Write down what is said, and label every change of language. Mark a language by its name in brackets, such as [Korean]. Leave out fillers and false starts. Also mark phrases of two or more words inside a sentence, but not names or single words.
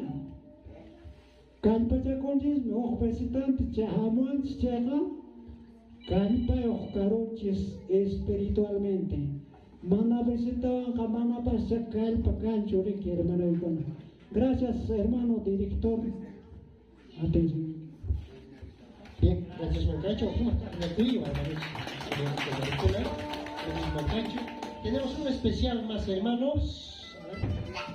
[Quechua] Kallpachakunchismi huk visitante chay hamuanchis chayqa kallpayuq karunchis espiritualmente. Mana visitawanqa manapas chay kallpa kanchu riki hermanoykuna. [Spanish] Gracias hermano director. Atención. Bien, gracias Mancacho. Tenemos un especial más, hermanos. A ver.